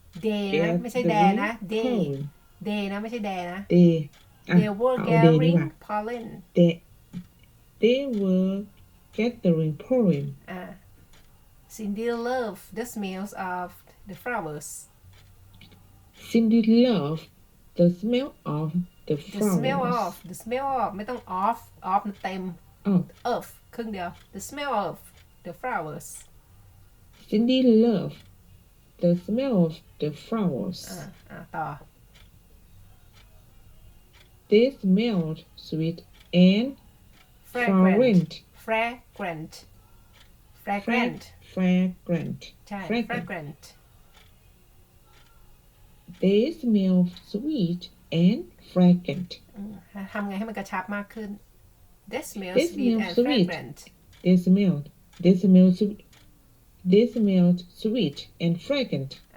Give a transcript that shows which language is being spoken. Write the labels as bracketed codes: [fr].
[th] day นะไม่ใช่ day นะ day นะไม่ใช่ day นะ [en] They were [th] เอา day ดีก [en] gathering [th] ว่า [en] pollen They were gathering pollen Cindy loved the smells of the flowers Cindy loved the smell of the flowers the smell of [th] ไม่ต้อง [en] of [th] มันเต็ม [en] of [th] ครึ่งเดียว [en] the smell of the flowers Cindy loved the smell of the flowers [th] ต่อ [en] They smelled sweet and fragrant fragrant fragrant fragrant [th] ใช่ [en] fragrant fragrant they smell sweet and fragrant [th] ทำไงให้มันกระชับมากขึ้น [en] they smell They sweet smell and sweet. fragrant they smelled sweet and fragrant